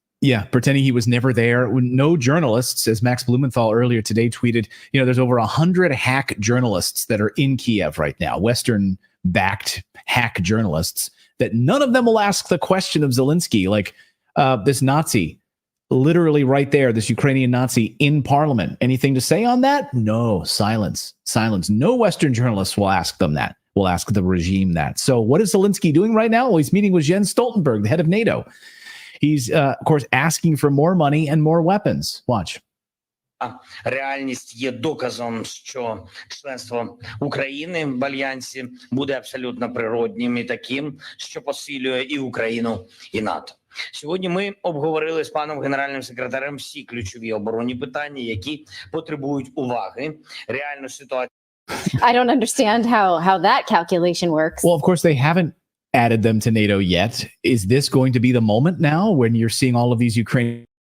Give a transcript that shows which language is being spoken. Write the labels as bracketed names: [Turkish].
[English] Yeah, pretending he was never there. No journalists, as Max Blumenthal earlier today tweeted, there's over 100 hack journalists that are in Kiev right now, Western-backed hack journalists, that none of them will ask the question of Zelensky, like this Nazi, literally right there, this Ukrainian Nazi in parliament. Anything to say on that? No, silence. No Western journalists will ask them that, will ask the regime that. So what is Zelensky doing right now? Well, he's meeting with Jens Stoltenberg, the head of NATO. He's, of course, asking for more money and more weapons. Watch. [Ukrainian] Реальність є доказом, що членство України в Альянсі буде абсолютно природнім і таким, що посилює і Україну, і НАТО. Сьогодні ми обговорили з паном генеральним секретарем всі ключові оборонні питання, які потребують уваги, реальну ситуацію. [English] I don't understand how that calculation works. Well, of course, they haven't added them to NATO yet. Is this going to be the moment now when you're seeing all of these Ukrainian